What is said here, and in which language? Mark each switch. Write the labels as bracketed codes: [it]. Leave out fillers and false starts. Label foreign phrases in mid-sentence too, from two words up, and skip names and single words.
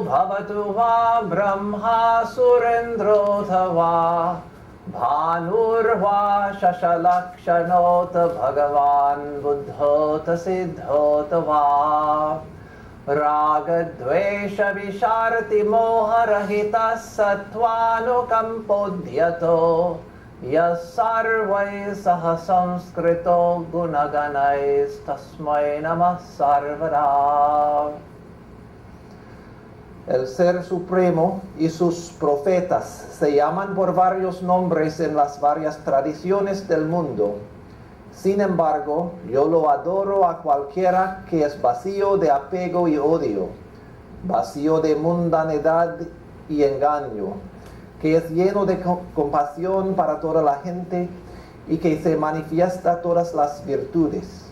[sa] भवतु वा ब्रह्मा सुरेन्द्रोऽथवा भानुर्वा शशलक्षणोऽथवा भगवान् बुद्धोऽथवा सिद्धोऽथवा रागद्वेष विषार्ति मोहरहितः सत्त्वानुकम्पोद्यतो यः सर्वैः सह संस्कृतो गुणगणैस् तस्मै नमः सर्वदा. [es] El Ser Supremo y sus profetas se llaman por varios nombres en las varias tradiciones del mundo. Sin embargo, yo lo adoro a cualquiera que es vacío de apego y odio, vacío de mundanidad y engaño, que es lleno de compasión para toda la gente y que se manifiesta todas las virtudes.